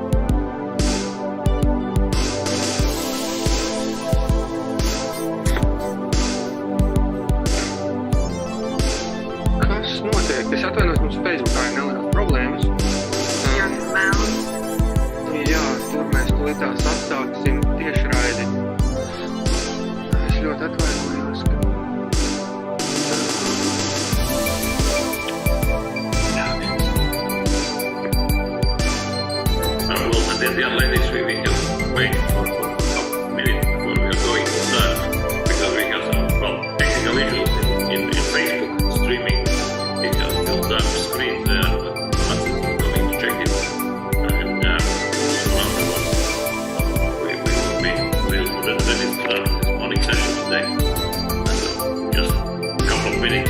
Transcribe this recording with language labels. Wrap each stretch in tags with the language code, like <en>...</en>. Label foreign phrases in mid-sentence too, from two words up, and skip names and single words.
<lv>Kas notiek? Es atvainojos, mums Facebookā ir nelielas problēmas. Jā, melni. Jā, tur mēs tūlītās atsāksim tiešraidi. Es ļoti atvainojos, ka...</lv> <en>Yeah, ladies, we just wait for a minute before we are going to start because we have some technical issues in Facebook streaming. It has still dark screen there, but Mats is going to check it. And afterwards, we will be ready to start this morning session today. So, just a couple of minutes.</en>